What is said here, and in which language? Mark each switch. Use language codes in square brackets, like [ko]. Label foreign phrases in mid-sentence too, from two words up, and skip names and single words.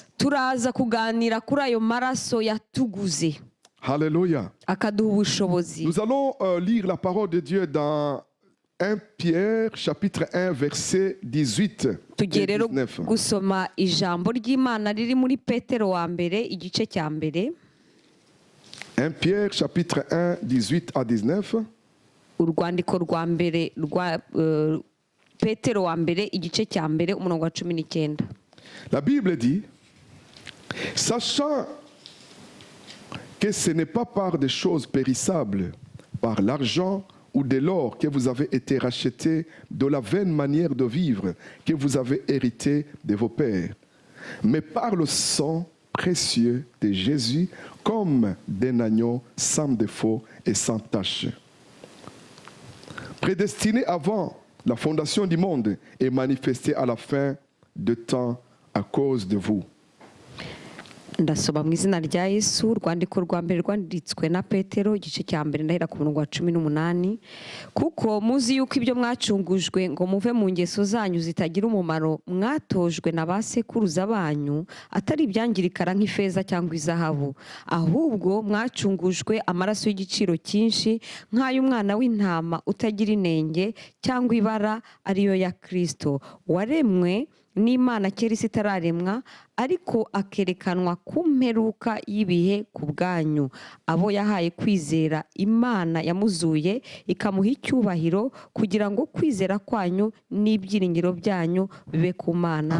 [rw] turaza kuganira kuri ayo maraso yatuguze Alléluia. akaduha ubushobozi. [fr] Nous allons lire la parole de Dieu dans 1 Pierre, chapitre 1, verset 18 [rw] tugiye [fr] et [rw] rero 19. gusoma ijambo ry'imana riri muri petero wa mbere igice cya mbere. [fr] 1 Pierre, chapitre 1, 18 à 19. [rw] urwandiko rwa mbere rwa petero wa mbere igice cya mbere umurongo wa 19. [fr] La Bible dit, sachant que ce n'est pas par des choses périssables, par l'argent ou de l'or que vous avez été rachetés de la vaine manière de vivre que vous avez hérité de vos pères, mais par le sang précieux de Jésus comme d'un agneau sans défaut et sans tache. Prédestiné avant la fondation du monde et manifesté à la fin de temps à cause de vous. [rw] ndasoma mu izina rya yesu. urwandiko rwa mbere rwanditswe na petero igice cya mbere ndahera ku murongo wa 18. kuko muzi yuko ibyo mwacungujwe ngo muve mu ngeso zanyu zitagira umumaro mwatojwe na ba sekuruza banyu atari ibyangirikara nk'ifeza cyangwa izahabu, ahubwo mwacungujwe amaraso y'igiciro cyinshi nk'ay'umwana w'intama utagira inenge cyangwa ibara ariyo ya kristo, waremwe n'Imana kera isi itararemwa, ariko akerekanwa ku mperuka y'ibihe ku bwanyu, abo yahaye kwizera Imana yamuzuye ikamuha icyubahiro, kugira ngo kwizera kwanyu n'ibyiringiro byanyu bibe ku Mana.